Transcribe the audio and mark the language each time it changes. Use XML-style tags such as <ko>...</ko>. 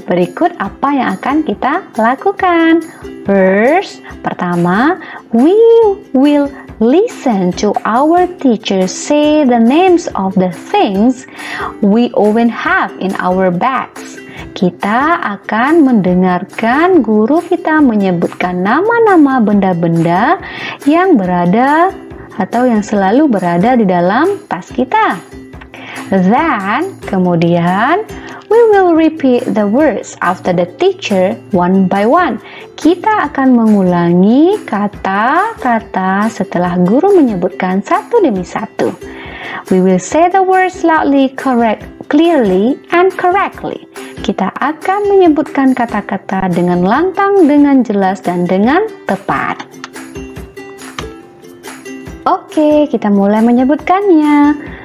<id>Berikut apa yang akan kita lakukan.</id> <en>First,</en> <id>pertama,</id> <en>we will listen to our teacher say the names of the things we often have in our bags.</en> <id>Kita akan mendengarkan guru kita menyebutkan nama-nama benda-benda yang berada atau yang selalu berada di dalam tas kita.</id> <en>Then,</en> <id>kemudian,</id> <en>we will repeat the words after the teacher one by one.</en> <id>Kita akan mengulangi kata-kata setelah guru menyebutkan satu demi satu.</id> <en>We will say the words loudly, clearly, and correctly.</en> <id>Kita akan menyebutkan kata-kata dengan lantang, dengan jelas, dan dengan tepat. Oke, kita mulai menyebutkannya.</id>